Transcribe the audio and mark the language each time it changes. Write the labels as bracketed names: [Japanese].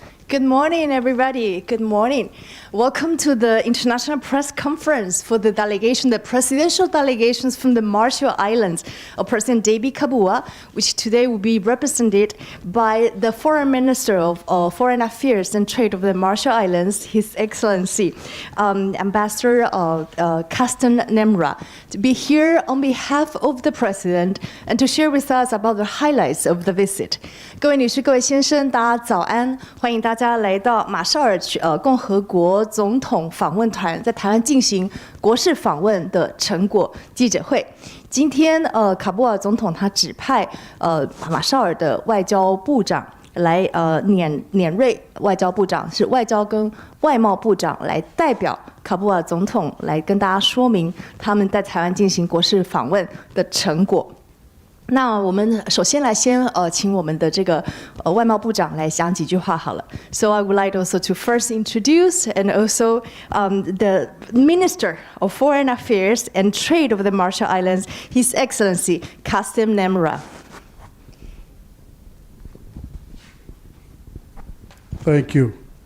[English] Good morning, everybody. Good morning. Welcome to the International Press Conference for the delegation, the presidential delegations from the Marshall Islands of President David Kabua, which today will be represented by the Foreign Minister of Foreign Affairs and Trade of the Marshall Islands, His Excellency, Ambassador Carsten Nemra, to be here on behalf of the President and to share with us about the highlights of the visit. [Chinese] 各位女士、各位先生，大家早安！欢迎大家来到马绍尔共和国总统访问团在台湾进行国事访问的成果记者会。今天卡布尔总统他指派马绍尔的外交部长来碾瑞外交部长是外交跟外贸部长来代表卡布尔总统来跟大家说明他们在台湾进行国事访问的成果。那我们首先来请我们的这个外贸部长来讲几句话好了。 [English] So I would like also to first introduce and also the Minister of Foreign Affairs and Trade of the Marshall Islands, His Excellency Carsten Nemra. Thank you.